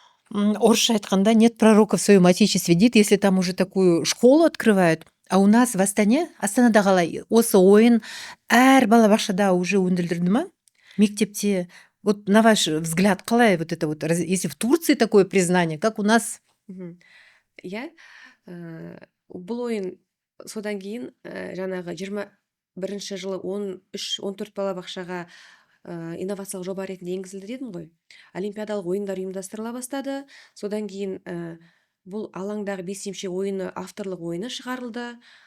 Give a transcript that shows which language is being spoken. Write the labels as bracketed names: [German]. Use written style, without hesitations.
[Kazakh] Орысша айтқанда [Russian] нет пророка в своем отечестве [Kazakh] дейді, [Russian] если там уже такую школу открывают. А у нас в Астане, [Kazakh] Астанада қалай, осы ойын әр балабақшада [Russian] уже [Kazakh] өндірілді ма? Мектепте, [Russian] вот на ваш взгляд, [Kazakh] қалай [Russian] вот это вот, если в Турции такое признание, как у нас? [Kazakh] Иә, бұл ойын содан кейін жаңағы 21 жылы 13-14 балабақшаға инновациялық жоба ретінде енгізілді дедім ғой. Олимпиадалық ойындар ұйымдастырыла бастады. Содан кейін бұл алаңдағы 5 емшек ойыны авторлық ойыны шығарылды.